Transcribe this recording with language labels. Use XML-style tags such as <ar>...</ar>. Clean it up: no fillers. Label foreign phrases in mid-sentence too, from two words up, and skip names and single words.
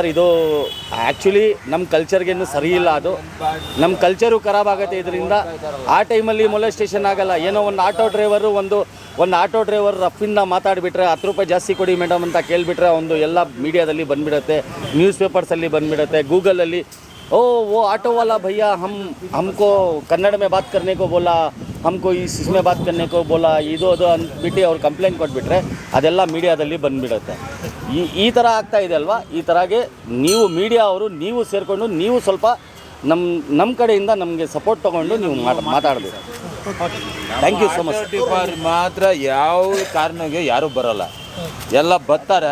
<kn>ಇದು ಆ್ಯಕ್ಚುಲಿ ನಮ್ಮ ಕಲ್ಚರ್ಗೇನು ಸರಿ ಇಲ್ಲ. ಅದು ನಮ್ಮ ಕಲ್ಚರು ಖರಾಬ್ ಆಗುತ್ತೆ ಇದರಿಂದ. ಆ ಟೈಮಲ್ಲಿ ಮೊಲೆಸ್ಟೇಷನ್ ಆಗಲ್ಲ. ಏನೋ ಒಂದು</kn> <en>auto driver</en> <kn>ರಫಿಂದ ಮಾತಾಡಿಬಿಟ್ರೆ 10 ರೂಪಾಯಿ ಜಾಸ್ತಿ ಕೊಡಿ ಮೇಡಮ್ ಅಂತ ಕೇಳಿಬಿಟ್ರೆ ಒಂದು ಎಲ್ಲ ಮೀಡಿಯಾದಲ್ಲಿ ಬಂದುಬಿಡುತ್ತೆ, ನ್ಯೂಸ್ ಪೇಪರ್ಸಲ್ಲಿ ಬಂದುಬಿಡುತ್ತೆ, ಗೂಗಲಲ್ಲಿ</kn> <hi>वो ऑटो वाला भैया हमको कन्नड़ में बात करने को बोला, हमको इसमें बात करने को बोला,</hi> <kn>ಇದು ಅಂದ್ಬಿಟ್ಟು ಅವ್ರು ಕಂಪ್ಲೇಂಟ್ ಕೊಟ್ಬಿಟ್ರೆ ಅದೆಲ್ಲ ಮೀಡಿಯಾದಲ್ಲಿ ಬಂದುಬಿಡುತ್ತೆ. ಈ ಥರ ಆಗ್ತಾ ಇದೆ ಅಲ್ವಾ? ಈ ಥರಗೆ ನೀವು ಮೀಡಿಯಾ ಅವರು ನೀವು ಸೇರಿಕೊಂಡು ನೀವು ಸ್ವಲ್ಪ ನಮ್ಮ ಕಡೆಯಿಂದ ನಮಗೆ ಸಪೋರ್ಟ್ ತೊಗೊಂಡು ನೀವು ಮಾತಾಡಬೇಕು.</kn> <en>thank you so much.</en> <kn>ಮಾತ್ರ ಯಾವ ಕಾರಣಕ್ಕೆ ಯಾರೂ ಬರೋಲ್ಲ, ಎಲ್ಲ ಬರ್ತಾರೆ.</kn>